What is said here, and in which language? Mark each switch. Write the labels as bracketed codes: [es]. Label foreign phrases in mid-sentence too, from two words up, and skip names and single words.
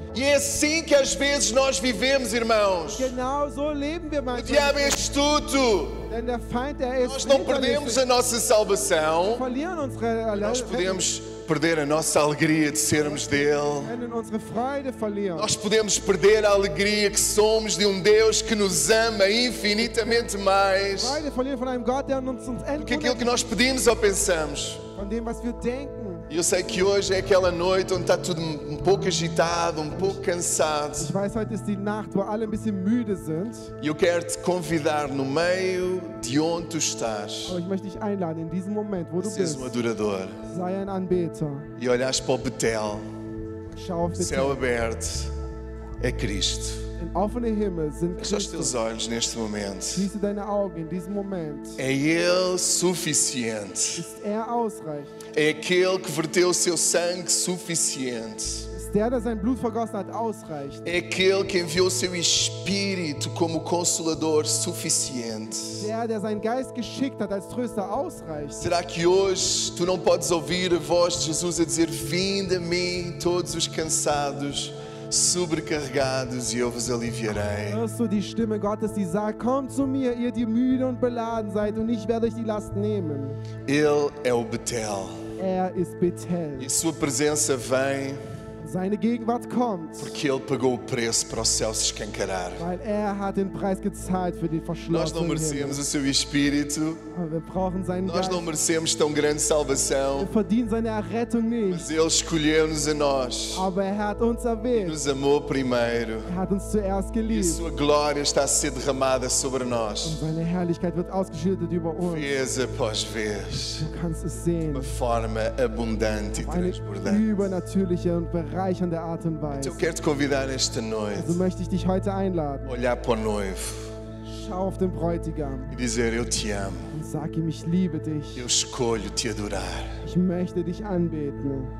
[pt] E é assim que às vezes nós vivemos, irmãos. [de] Genau so leben wir [pt] O [de] manchmal. [pt] diabo é astuto. [de] Denn der Feind, der ist [pt] Nós não perdemos [de] hinterlistig. [pt] a nossa [de] Wir [pt] salvação. [de] verlieren unsere [pt] Nós [de] Erlösung, [pt] podemos perder a nossa alegria de sermos dele. [de] können unsere Freude verlieren. [pt] Nós podemos perder a alegria que somos de um Deus que nos ama infinitamente mais [de] Freude verlieren von einem Gott, der uns [pt] do que aquilo que [de] endlich [pt] nós pedimos ou pensamos. [de] von dem, was wir denken. [pt] E eu sei que hoje é aquela noite onde está tudo um pouco agitado, um pouco cansado. [de] Ich weiß, heute ist die Nacht, wo alle ein bisschen müde sind. [pt] E eu quero te convidar no meio de onde tu estás. [de] Aber ich möchte dich einladen, in diesem Moment, wo du [pt] Seres [de] bist, [pt] um adorador. [de] sei ein Anbeter. [pt] E olhas para o Betel, [de] Schau auf den [pt] céu aberto, é Cristo. [de] Den offenen Himmel sind [pt] Fecha os teus [de] Christus. [pt] olhos neste momento. [de] Schließe deine Augen in diesem Moment. [pt] É Ele suficiente. [de] Ist er ausreichend? [pt] É aquele que verteu o seu sangue suficiente. [de] Ist der sein Blut vergossen hat, ausreichend? [pt] É aquele que enviou o seu Espírito como Consolador suficiente. [de] Der seinen Geist geschickt hat als Tröster, ausreichend? [pt] Será que hoje tu não podes ouvir a voz de Jesus a dizer: Vinde a mim, todos os cansados, sobrecarregados, e eu vos aliviarei. [de] Hörst du die Stimme Gottes, die sagt, kommt zu mir, ihr die müde und beladen seid, und ich werde euch die Last nehmen. [pt] Ele é o Betel. [de] Er ist Bethel. [pt] E a sua presença vem [de] Seine Gegenwart kommt, [pt] porque Ele pagou o preço para o céu se escancarar. [de] weil hat den Preis gezahlt für den [pt] Nós não [de] verschlossenen Himmel. [pt] merecemos o seu Espírito, [de] Aber wir brauchen seinen [pt] nós [de] Geist. [pt] não merecemos tão grande salvação, [de] Wir verdienen seine Errettung nicht, [pt] mas Ele escolheu-nos a nós [de] aber hat uns [pt] e [de] erwählt. [pt] nos amou primeiro. [de] Hat uns zuerst [pt] E a [de] geliebt. [pt] sua glória está a ser derramada sobre [de] Und [pt] nós, [de] seine Herrlichkeit wird ausgeschüttet über uns. [pt] vez após vez, [de] Du kannst es [pt] de [de] sehen. [pt] uma forma abundante e [de] Auf eine [pt] transbordante. [de] übernatürliche und bereichernde Art und [pt] Então [de] Weise. [pt] eu quero te convidar nesta [de] So [pt] noite [de] möchte ich dich heute einladen. [pt] a olhar para o noivo [de] Schau auf den Bräutigam [pt] e dizer: Eu te amo, [de] und sag ihm, ich liebe dich. [pt] eu escolho te adorar. [de] Ich möchte dich anbeten.